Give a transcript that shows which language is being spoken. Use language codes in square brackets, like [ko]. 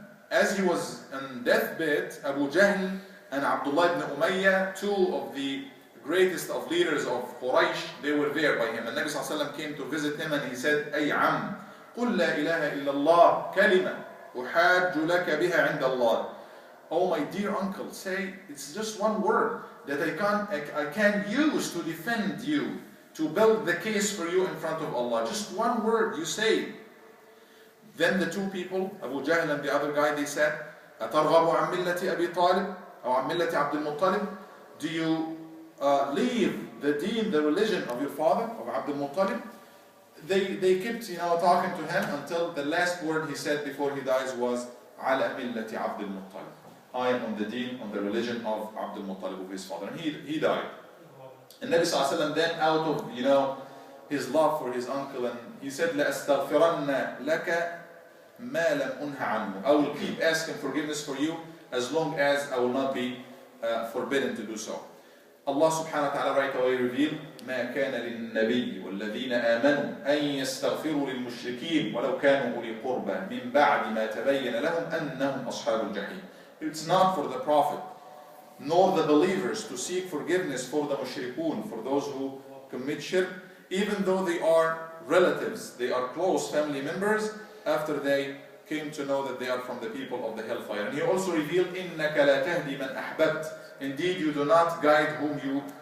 [en] As he was on deathbed, Abu Jahl and Abdullah ibn Umayyah, two of the greatest of leaders of Quraysh, they were there by him. And Nabi sallallahu alaihi wasallam came to visit him, and he said, [ar] أي عم قل لا إله إلا الله كلمة أحاج لك بها عند الله. [en] Oh my dear uncle, say it's just one word that I can use to defend you, to build the case for you in front of Allah. Just one word you say. Then the two people, Abu Jahl and the other guy, they said, [ar] أَتَرْغَبُ عَنْ مِلَّةِ أَبِي طَالِبٍ أو عَنْ مِلَّةِ عَبْدِ الْمُطَّلِبِ. [en] Do you leave the deen, the religion of your father, of Abd al-Muttalib? They kept talking to him until the last word he said before he dies was [ar] عَلَى مِلَّةِ عَبْدِ الْمُطَّلِبِ. [en] I am on the deen, on the religion of Abd al-Muttalib, of his father. And he died. And Nabi sallallahu alaihi wasallam then, out of his love for his uncle, and he said, [ar] لَأَسْتَغْفِرَنَّ لَكَ مَا لَمْ أُنْهَ عَنْهُ. [en] I will keep asking forgiveness for you as long as I will not be forbidden to do so. Allah subhanahu wa ta'ala right away revealed, [ar] مَا كَانَ لِلنَّبِيِّ وَالَّذِينَ آمَنُوا أَن يَسْتَغْفِرُوا لِلْمُشْرِكِينَ وَلَوْ كَانُوا أُولِي قُرْبَى مِنْ بَعْدِ مَا تَبَيَّنَ لَهُمْ أَنَّهُمْ أَصْحَابُ الْجَحِيمِ. [en] It's not for the Prophet nor the believers to seek forgiveness for the mushrikun, for those who commit shirk, even though they are relatives, they are close family members, after they came to know that they are from the people of the hellfire. And He also revealed, [ar] إِنَّكَ لَا تَهْدِي مَنْ أَحْبَبْتَ. [en] Indeed, you do not guide whom you